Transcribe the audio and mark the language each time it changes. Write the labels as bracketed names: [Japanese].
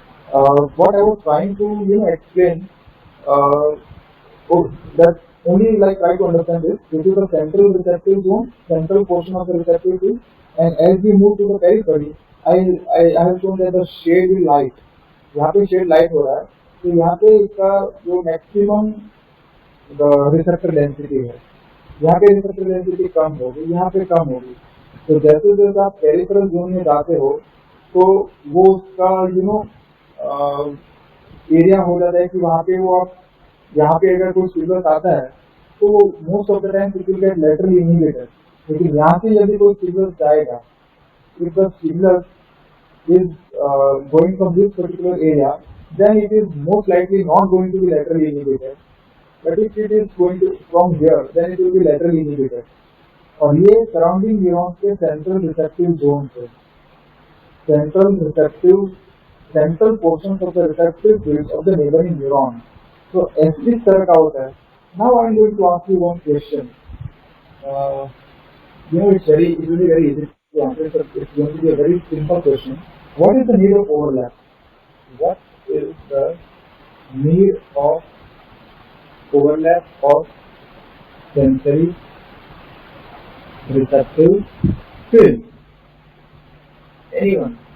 [English] What I was trying to, explain, that only like try to understand this. This is the central receptive zone, central portion of the receptive tube, and as we move to the periphery, I have shown that the shade will light. [Hindi] यहाँ पे shade light हो रहा है, तो यहाँ पे इसका जो मैक्सिमम रिसेप्टर डेंसिटी है, यहाँ पे रिसेप्टर डेंसिटी कम होगी, यहाँ पे कम होगी। तो जैसे जैसे आप पेरिफेरल जोन में जाते हो तो वो उसका एरिया हो जाता है कि वहाँ पे वो आप यहाँ पे अगर कोई स्टिमुलस आता है तो [English] most of the time it will get laterally inhibited, [Hindi] लेकिन यहाँ से यदि कोई स्टिमुलस जाएगा, [English] if the stimulus is going from this particular area, then it is most likely not going to be laterally inhibited. But if it is going to from here, then it will be laterally inhibited. [Hindi] और ये surrounding neurons के central receptive zone है, [English] Central portion of the receptive field of the neighbouring neuron. [Hindi] तो इस तरह का होता है। [English] Now I am going to ask you one question. It will be very easy to answer, but it's going to be a very simple question. What is the need of overlap? What is the need of overlap of sensory receptive field? Anyone?